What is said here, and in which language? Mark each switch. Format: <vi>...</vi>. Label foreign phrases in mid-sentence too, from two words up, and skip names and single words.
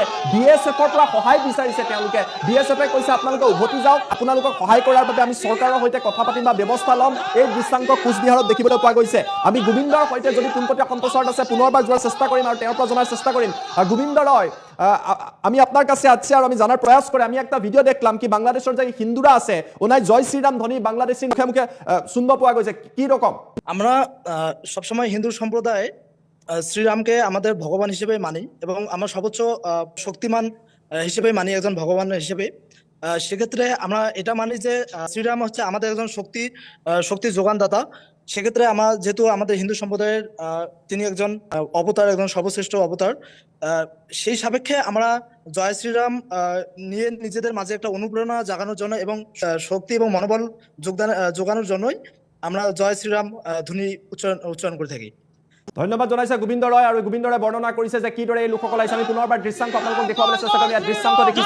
<as>বিএছএফৰ পৰা সহায় বিচাৰিছে তেওঁলোকে। বিএছএফে কৈছে আপোনালোকে উভতি যাওক, আপোনালোকক সহায় কৰাৰ বাবে আমি চৰকাৰৰ সৈতে কথা পাতিম বা ব্যৱস্থা ল'ম। এই দৃশ্যাংশ কোচবিহাৰত দেখিবলৈ পোৱা গৈছে। আমি গোবিন্দৰ সৈতে যদি পোনপটীয়া সম্প্ৰচাৰত আছে পুনৰবাৰ যোৱাৰ চেষ্টা কৰিম আৰু তেওঁৰ পৰা জনাৰ চেষ্টা কৰিম।</as> <bn>গোবিন্দ ৰয়, আমি আপনার কাছে আছি আর আমি জানার প্রয়াস করে আমি একটা ভিডিও দেখলাম কি বাংলাদেশের যে হিন্দুরা আছে ওনাই জয় শ্রীরাম ধ্বনি বাংলাদেশি মুখে মুখে শুনব পাওয়া গেছে, কি রকম? আমরা সবসময় হিন্দু সম্প্রদায় শ্রীরামকে আমাদের ভগবান হিসেবে মানি, এবং আমরা সর্বোচ্চ শক্তিমান হিসেবে মানি, একজন ভগবান হিসেবে। সেক্ষেত্রে আমরা এটা মানি যে শ্রীরাম হচ্ছে আমাদের একজন শক্তি যোগানদাতা। সেক্ষেত্রে যেহেতু আমাদের হিন্দু সম্প্রদায়ের তিনি একজন অবতার, একজন সর্বশ্রেষ্ঠ অবতার, সেই সাপেক্ষে আমরা জয় শ্রীরাম নিয়ে নিজেদের মাঝে একটা অনুপ্রেরণা জাগানোর জন্য এবং শক্তি এবং মনোবল যোগানোর জন্যই আমরা জয় শ্রীরাম ধ্বনি উচ্চারণ করে থাকি।</bn> <as>ধন্যবাদ জনাইছে গোবিন্দ ৰয়, আৰু গোবিন্দ ৰয় বৰ্ণনা কৰিছে যে কিদৰে এই লোকসকল আহিছে। আমি পুনৰবাৰ দৃশ্যাংশ আপোনালোকক দেখুৱাবলৈ চেষ্টা কৰিম। ইয়াৰ দৃশ্যাংশ দেখিছে।</as>